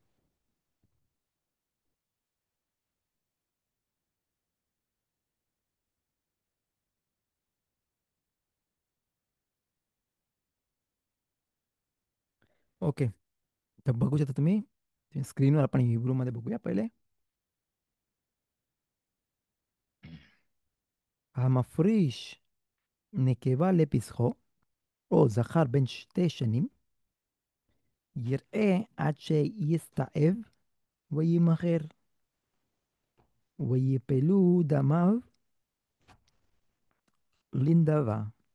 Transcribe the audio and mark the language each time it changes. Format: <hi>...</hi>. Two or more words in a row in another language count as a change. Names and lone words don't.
<mr>ओके. तर बघू शकता तुम्ही स्क्रीनवर, आपण हिब्रूमध्ये बघूया पहिले.</mr> <he>המפריש נקבה לפסחו, או זכר בן 2 שנים, יראה עד שיסתאב וימכר, ויפלו דמיו לנדבה.</he>